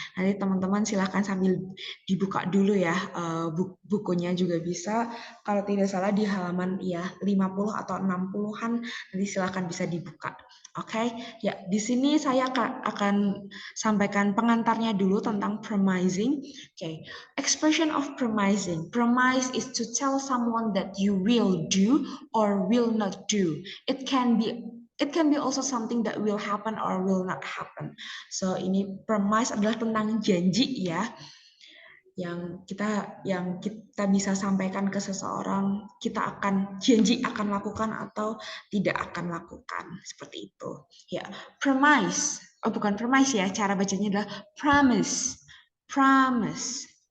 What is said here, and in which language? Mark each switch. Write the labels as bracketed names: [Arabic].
[Indonesian] Nanti teman-teman silahkan sambil dibuka dulu ya, bukunya juga bisa. Kalau tidak salah di halaman ya 50 atau 60-an, nanti silahkan bisa dibuka. Oke, ya di sini saya akan sampaikan pengantarnya dulu tentang promising. [English] Oke, expression of promising. Promise is to tell someone that you will do or will not do. It can be also something that will happen or will not happen. [Indonesian] So ini promise adalah tentang janji ya, yang kita bisa sampaikan ke seseorang, kita akan janji akan lakukan atau tidak akan lakukan, seperti itu. Ya, promise. Oh, bukan promise ya, cara bacanya adalah promise. Promise.